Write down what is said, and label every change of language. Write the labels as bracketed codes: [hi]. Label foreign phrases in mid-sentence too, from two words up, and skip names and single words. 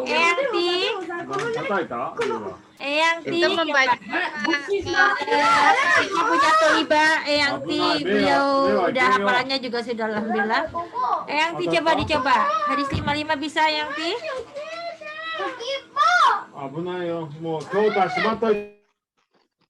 [id] Kita membaca. Kita punya Tohiba, Eyangti, beliau udah hafalannya juga sudah alhamdulillah. Eyangti coba dicoba. Hadis 55 bisa Eyangti? [ja] 危ないよ。もう今日からしまっといて。